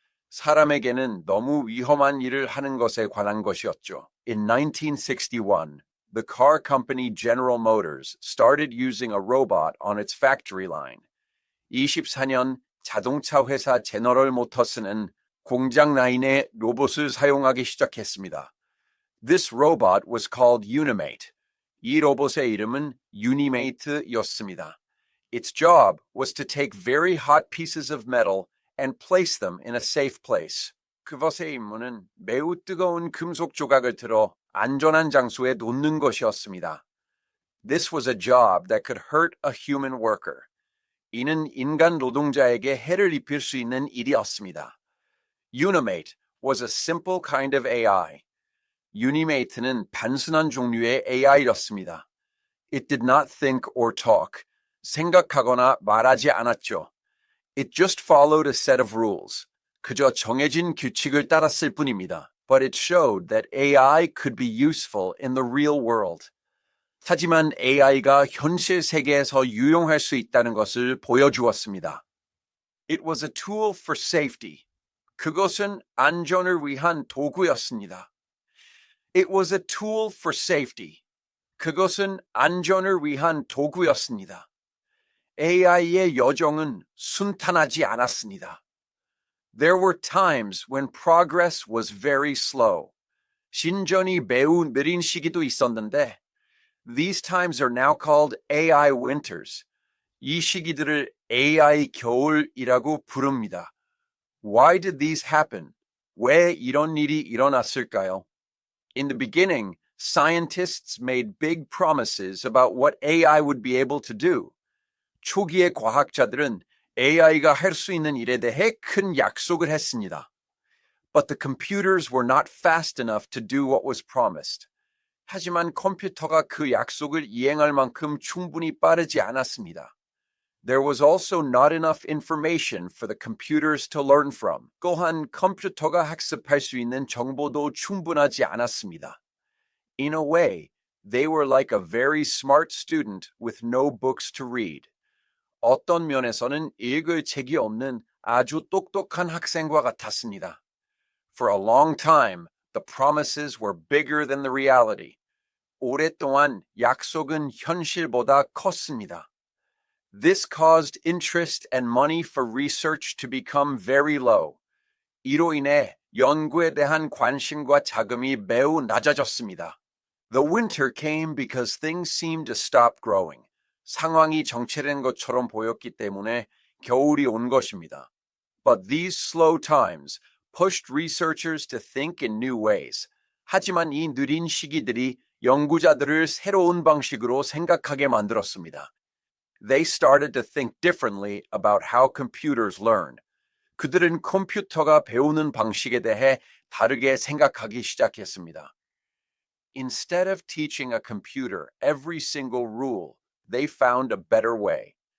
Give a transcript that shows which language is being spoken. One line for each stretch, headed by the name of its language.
Korean: 사람에게는 너무 위험한 일을 하는 것에 관한 것이었죠.
English: In 1961, the car company General Motors started using a robot on its factory line.
Korean: 24년 자동차 회사 제너럴 모터스는 공장 라인에 로봇을 사용하기 시작했습니다.
English: This robot was called Unimate.
Korean: 이 로봇의 이름은 Unimate였습니다.
English: Its job was to take very hot pieces of metal and place them in a safe place.
Korean: 그것의 임무는 매우 뜨거운 금속 조각을 들어 안전한 장소에 놓는 것이었습니다.
English: This was a job that could hurt a human worker.
Korean: 이는 인간 노동자에게 해를 입힐 수 있는 일이었습니다.
English: Unimate was a simple kind of AI.
Korean: Unimate는 단순한 종류의 AI였습니다.
English: It did not think or talk.
Korean: 생각하거나 말하지 않았죠.
English: It just followed a set of rules.
Korean: 그저 정해진 규칙을 따랐을 뿐입니다.
English: But it showed that AI could be useful in the real world.
Korean: 하지만 AI가 현실 세계에서 유용할 수 있다는 것을 보여주었습니다.
English: It was a tool for safety.
Korean: 그것은 안전을 위한 도구였습니다.
English: It was a tool for safety.
Korean: 그것은 안전을 위한 도구였습니다. AI의 여정은 순탄하지 않았습니다.
English: There were times when progress was very slow.
Korean: 신전이 매우 느린 시기도 있었는데,
English: these times are now called AI winters.
Korean: 이 시기들을 AI 겨울이라고 부릅니다.
English: Why did these happen?
Korean: 왜 이런 일이 일어났을까요?
English: In the beginning, scientists made big promises about what AI would be able to do.
Korean: 초기의 과학자들은 AI가 할 수 있는 일에 대해 큰 약속을 했습니다.
English: But the computers were not fast enough to do what was promised.
Korean: 하지만 컴퓨터가 그 약속을 이행할 만큼 충분히 빠르지 않았습니다.
English: There was also not enough information for the computers to learn from.
Korean: 또한 컴퓨터가 학습할 수 있는 정보도 충분하지 않았습니다.
English: In a way, they were like a very smart student with no books to read.
Korean: 어떤 면에서는 읽을 책이 없는 아주 똑똑한 학생과 같았습니다.
English: For a long time, the promises were bigger than the reality.
Korean: 오랫동안 약속은 현실보다 컸습니다.
English: This caused interest and money for research to become very low.
Korean: 이로 인해 연구에 대한 관심과 자금이 매우 낮아졌습니다.
English: The winter came because things seemed to stop growing.
Korean: 상황이 정체된 것처럼 보였기 때문에 겨울이 온 것입니다.
English: But these slow times pushed researchers to think in new ways.
Korean: 하지만 이 느린 시기들이 연구자들을 새로운 방식으로 생각하게 만들었습니다.
English: They started to think differently about how computers learn.
Korean: 그들은 컴퓨터가 배우는 방식에 대해 다르게 생각하기 시작했습니다.
English: Instead of teaching a computer every single rule, they found a better way.